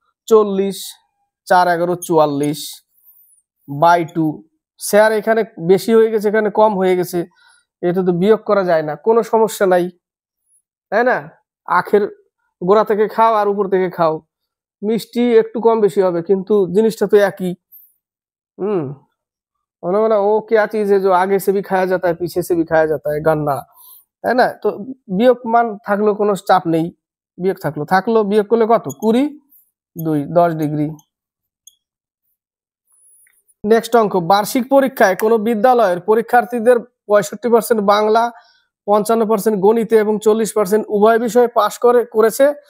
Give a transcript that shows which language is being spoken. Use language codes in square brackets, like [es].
[bn] 40, 4 11 44 by 2। Sir এখানে বেশি হয়ে গেছে, এখানে কম হয়ে গেছে, এটা তো বিয়োগ করা যায় না, কোনো সমস্যা নাই, তাই না? আখের গোড়া থেকে খাও আর উপর থেকে খাও, মিষ্টি একটু কম বেশি হবে কিন্তু জিনিসটা তো একই। [hi] মানে वो क्या चीज है जो आगे से भी खाया जाता है पीछे से भी खाया जाता है, गन्ना, [bn] তাই না? তো বিয়োগ মান থাকলো কোনো চাপ নেই, বিয়োগ থাকলো বিয়োগ করলে কত? 20 2 10 ডিগ্রি। নেক্সট অঙ্ক, বার্ষিক পরীক্ষায় কোন বিদ্যালয়ের পরীক্ষার্থীদের 65% বাংলা, 55% গণিতে এবং 40% উভয় বিষয়ে পাশ করেছে।